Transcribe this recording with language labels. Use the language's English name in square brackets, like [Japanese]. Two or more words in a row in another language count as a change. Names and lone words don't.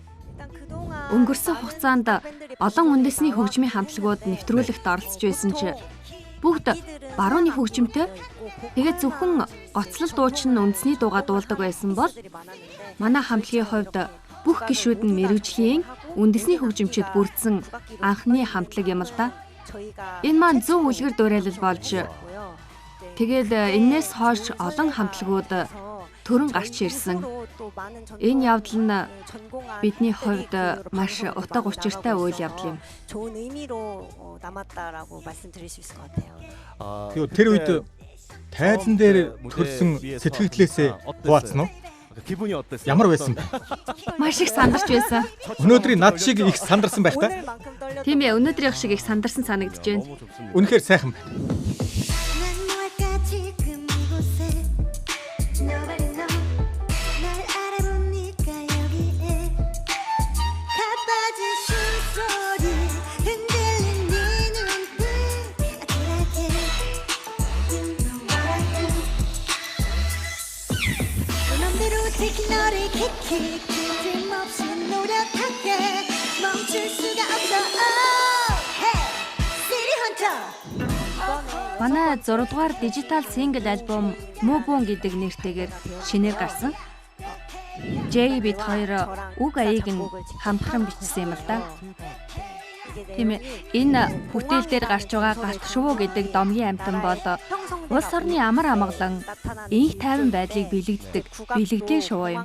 [Mongolian] Өнгөрсөн хугацаанд олон үндэсний хөгжмийн хамтлагууд нэвтрүүлэгт оролцож байсан ч бүгд барууны хөгжмөнтэй тэгээд зөвхөн гоцлол дуучин үндэсний дуугаа дуулдаг байсан бол манай хамтлагийн хувьд бүх гишүүд нь мэрэгжлийн үндэсний хөгжимчид бүрдсэн анхны хамтлаг юм л да. Энэ маань зөв үлгэр дуурайлал болж тэгээд энээс хойш олон хамтлагууд төрөн гарч ирсэн. Энэ явдал нь бидний хувьд маш утга учиртай үйл явдал юм. [Korean] 좋은 의미로 남았다라고 말씀드릴 수 있을 것 같아요. [Mongolian] Тэгээд тэр үед тайзан дээр төрсэн сэтгэгдлээсээ хуваацсан уу? [Korean] 기분이 어땠어요? [Mongolian] Ямар байсан бэ? Маш их сандарч байсан. Өнөөдрийн над шиг их сандарсан байх та. Тийм ээ, өнөөдрийнх шиг их сандарсан санагдаж байна. [Korean] 너무 좋습니다. [Mongolian] Үнэхээр сайхан байна. [Korean] 난 뭘까 지금 이곳에 [English] Nobody know [Korean] 날 알아보니까 여기에 가빠진 숨소리 흔들린 네 눈빛 아찔하게 [English] You know what I do [Korean] 내 맘대로 take 너를 킥킥 틈없이 노력할게 멈출 수가 없어 [English] Oh hey City Hunter [Mongolian] Манай 6 дугаар дижитал сингл альбом Move On гэдэг нэртэйгээр шинээр гарсан. J бид хоёр үг аяыг нь хамтран бичсэн юм л да. Тийм ээ. Энэ бүтээл дээр гарч байгаа галт шувуу гэдэг домгийн амтан бол улс орны амар амгалан инх тайван байдлыг бэлэгдлийн шувуу юм.